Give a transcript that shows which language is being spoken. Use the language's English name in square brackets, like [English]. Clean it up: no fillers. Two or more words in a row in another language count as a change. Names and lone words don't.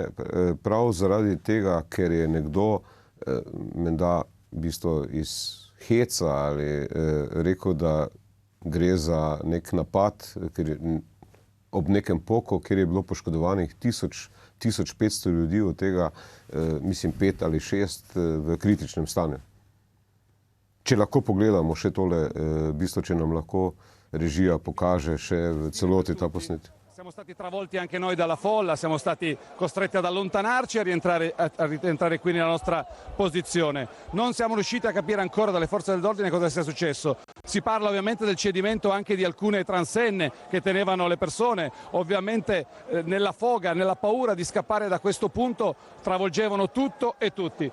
[Slovenian] Prav zaradi tega, ker je nekdo menda v bistvu iz heca ali rekel, da gre za nek napad, ker ob nekem poku, kjer je bilo poškodovanih 1500 ljudi, od tega, mislim, 5 ali 6 v kritičnem stanju. Če lahko pogledamo še tole, v bistvu, če nam lahko režija pokaže še v celoti ta posnetek. [Italian] Siamo stati travolti anche noi dalla folla, siamo stati costretti ad allontanarci e a rientrare qui nella nostra posizione. Non siamo riusciti a capire ancora dalle forze dell'ordine cosa sia successo. Si parla ovviamente del cedimento anche di alcune transenne che tenevano le persone, ovviamente nella foga, nella paura di scappare da questo punto travolgevano tutto e tutti.